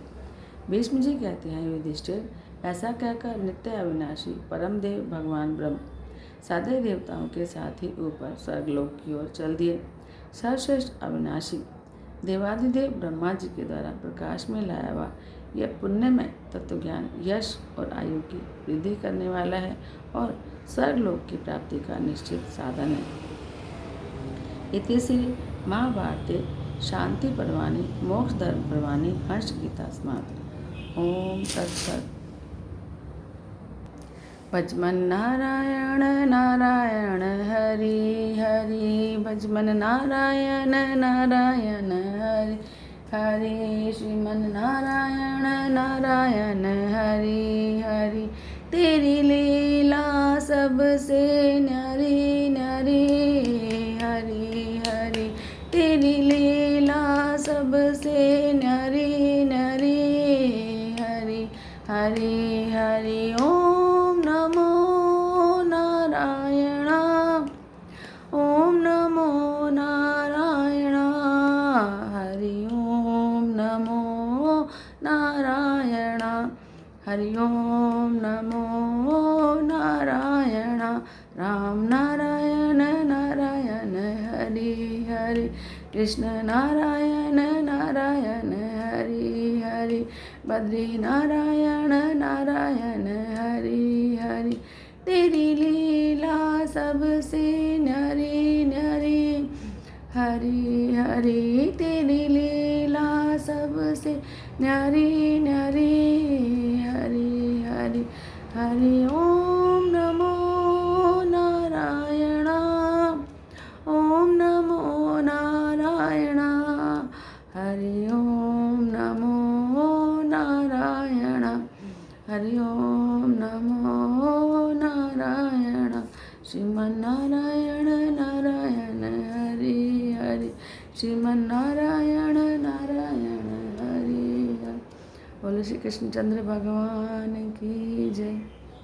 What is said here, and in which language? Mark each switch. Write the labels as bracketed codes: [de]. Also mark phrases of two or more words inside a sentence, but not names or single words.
[hi] भीष्म जी कहते हैं, युधिष्ठिर, ऐसा कहकर नित्य अविनाशी परम देव भगवान ब्रह्म सारे देवताओं के साथ ही ऊपर स्वर्गलोक की ओर चल दिए। सर्वश्रेष्ठ अविनाशी देवादिदेव ब्रह्मा जी के द्वारा प्रकाश में लाया हुआ यह पुण्यमय तत्वज्ञान यश और आयु की वृद्धि करने वाला है और स्वर्गलोक की प्राप्ति का निश्चित साधन है। [sa] इति श्री महाभारते शांति पर्वाणि मोक्ष धर्म पर्वाणि हर्ष गीता समाप्त। ओम तत्सत। [hi] भजमन नारायण नारायण हरि हरि, भजमन नारायण नारायण हरि हरि, श्रीमन नारायण नारायण हरि हरि। तेरी लीला सबसे न्यारी न्यारी, हरि हरि, तेरी लीला सबसे न्यारी न्यारी, हरि हरि हरि। [sa] ओम नमो नारायण, ओम नमो नारायण, हरि ओम नमो नारायण, हरि ओम नमो नारायण। [hi] राम नारायण नारायण हरि हरि, कृष्ण नारायण नारायण हरि हरि, बद्री नारायण नारायण हरि हरि। तेरी लीला सबसे न्यारी न्यारी, हरि हरि, तेरी लीला सबसे न्यारी न्यारी, हरि हरि हरि। [sa] ओम नमो नारायण, ओम नमो नारायण, हरि ओम नमो नारायण, हरि ओम नमो नारायण। [hi] श्रीमन नारायण नारायण हरि हरि, श्रीमन नारायण नारायण हरि हरि। बोलो श्री कृष्णचंद्र भगवान की जय।